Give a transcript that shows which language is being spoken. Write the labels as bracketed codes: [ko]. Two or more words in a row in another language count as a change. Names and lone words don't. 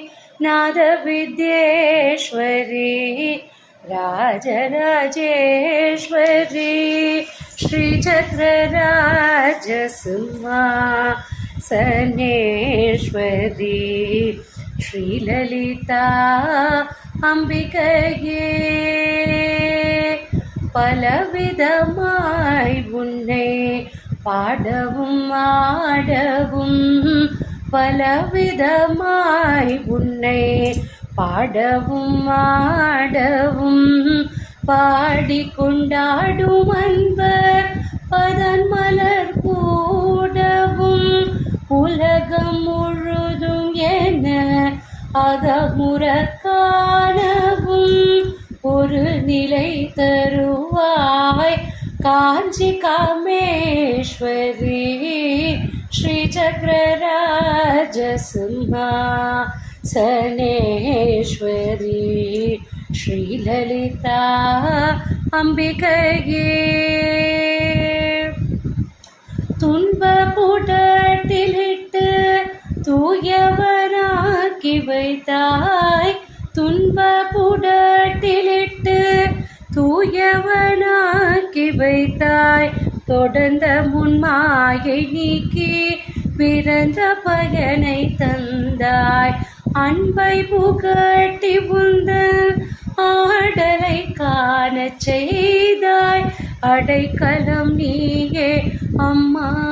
[sa] नादविद्येश्वरी राजराजेश्वरी श्रीचक्रराजसिंहासनेश्वरी श्रीललिता अम्बिकये [ta] பலவிதமாய் உன்னை பாடவும் ஆடவும் பலவிதமாய் உன்னை பாடவும் ஆடவும் பாடிக்கொண்டாடும் அன்பர் பதன் மலர் கூடவும் உலகம் முழுதும் என அகமுற காணவும் ஒரு நிலை தருவாய் காஞ்சி காமேஸ்வரி [sa] श्रीचक्रराजसिंहासनेश्वरी श्रीललिता अम्बिकये [ta] துன்பப்புடட்டிலிட்டு தூயவனாக்கி வைத்தாய் துன்பப்புடட்டிலிட்டு தூயவனாக்கி வைத்தாய் தொடர்ந்த முன்மாயை நீக்கி பிறந்த பயனை தந்தாய் அன்பை புகட்டி உந்தன் ஆடலை காணச் செய்தாய் அடைக்கலம் நீயே அம்மா